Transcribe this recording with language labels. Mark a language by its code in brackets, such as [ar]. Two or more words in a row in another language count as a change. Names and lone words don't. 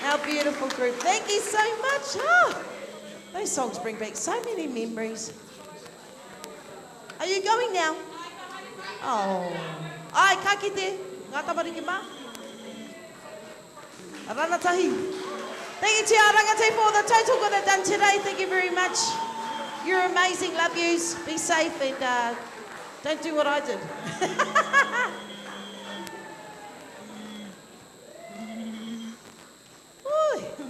[en] beautiful group. Thank you so much. Oh, those songs bring back so many memories. Are you going now? Oh. [mi] Ai, ka kite. Ngā tamariki mā. Ranatahi. [en] Thank you, Te Arangate, for the total good I've done today. Thank you very much. You're amazing. Love yous. Be safe and don't do what I did. Ooh.